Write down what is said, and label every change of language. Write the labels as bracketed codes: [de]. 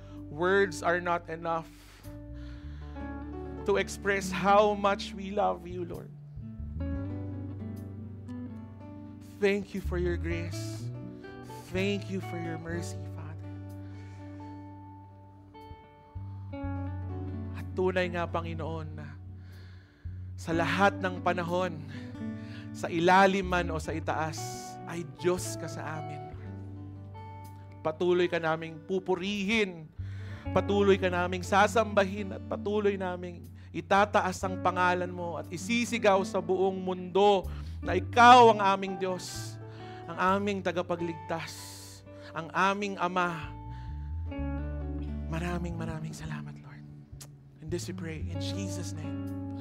[en] Words are not enough to express how much we love you, Lord. Thank you for your grace. Thank you for your mercy, Father. [tl] At tunay nga, Panginoon, na sa lahat ng panahon, sa ilalim man o sa itaas, ay Diyos ka sa amin. Patuloy ka naming pupurihin, patuloy ka naming sasambahin, at patuloy naming itataas ang pangalan mo at isisigaw sa buong mundo na ikaw ang aming Diyos, ang aming tagapagligtas, ang aming Ama. Maraming salamat, Lord. [en] And this we pray in Jesus' name.